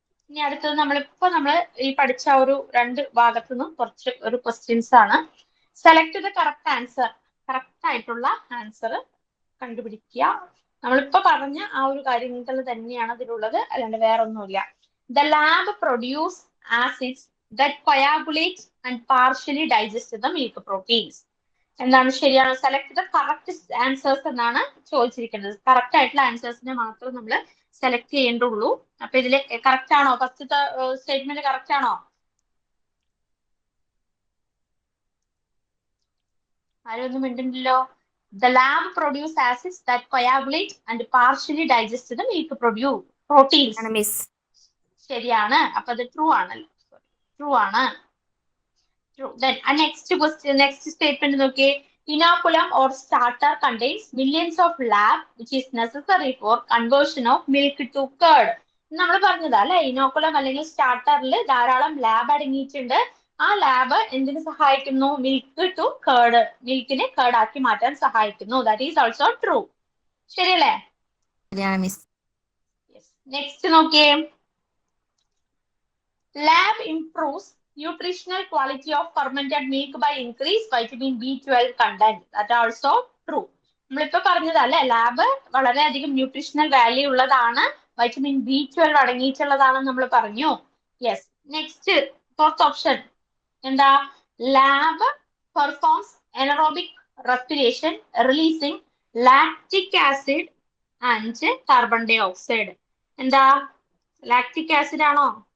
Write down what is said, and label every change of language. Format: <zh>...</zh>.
<ml>ഇനി അടുത്തത് നമ്മൾ ഈ പഠിച്ച ഒരു രണ്ട് ഭാഗത്തു നിന്നും കുറച്ച് ഒരു ക്വസ്റ്റ്യൻസ് ആണ്.</ml> <en>Select the correct answer.</en> <ml>Correct ആയിട്ടുള്ള ആൻസർ കണ്ടുപിടിക്കുക. നമ്മളിപ്പോ പറഞ്ഞ ആ ഒരു കാര്യങ്ങൾ തന്നെയാണ് അതിലുള്ളത്, അല്ലാണ്ട് വേറെ ഒന്നുമില്ല.</ml> <en>The lab produce acids that coagulate and partially digest the milk proteins.</en> <ml>എന്താണ് ശരിയാണ്?</ml> <en>select the correct answers</en> <ml>എന്നാണ് ചോദിച്ചിരിക്കുന്നത്. കറക്റ്റ് ആയിട്ടുള്ള ആൻസേഴ്സിനെ മാത്രം നമ്മൾ സെലക്ട് ചെയ്യേണ്ടുള്ളൂ. അപ്പൊ ഇതില് കറക്റ്റ് ആണോ? ഫസ്റ്റത്തെ സ്റ്റേറ്റ്മെന്റ് കറക്റ്റ് ആണോ? ആരും ഒന്നും മിണ്ടുന്നില്ലല്ലോ.</ml> <en>The lab produce acids that coagulate and partially digest the milk proteins. Miss.</en> <ml>ശരിയാണ്. അപ്പൊ അത് ട്രൂ ആണല്ലോ. ട്രൂ ആണ്.</ml> <en>Then next statement</en> <ml>നോക്കിയേ.</ml> <en>Inoculum or starter contains millions of lab which is necessary for conversion of milk to curd.</en> <ml>നമ്മൾ പറഞ്ഞതാ അല്ലെ, inoculum അല്ലെങ്കിൽ സ്റ്റാർട്ടറിൽ ധാരാളം ലാബ് അടങ്ങിയിട്ടുണ്ട്. ആ ലാബ് എന്തിനു സഹായിക്കുന്നു? മിൽക്ക് ടു കേർഡ്, മിൽക്കിനെ കേർഡ് ആക്കി മാറ്റാൻ സഹായിക്കുന്നു.</ml> <en>That is also true.</en> <ml>ശരിയല്ലേ?</ml> <en>Miss.</en> <ml>നെക്സ്റ്റ് നോക്കിയേ.</ml> <en>Lab improves nutritional quality of fermented milk by increased vitamin B12 content. That also true.</en> <ml>നമ്മളിപ്പോ പറഞ്ഞതല്ലേ, ലാബ് വളരെയധികം ന്യൂട്രീഷണൽ വാല്യൂ ഉള്ളതാണ്, വൈറ്റമിൻ B12 അടങ്ങിയിട്ടുള്ളതാണെന്ന് നമ്മൾ പറഞ്ഞു. യെസ്. നെക്സ്റ്റ് ഫോർത്ത് ഓപ്ഷൻ എന്താ? Lab performs anaerobic respiration releasing lactic acid and carbon dye oxide. എന്താ? Lactic acid ആണോ?</ml>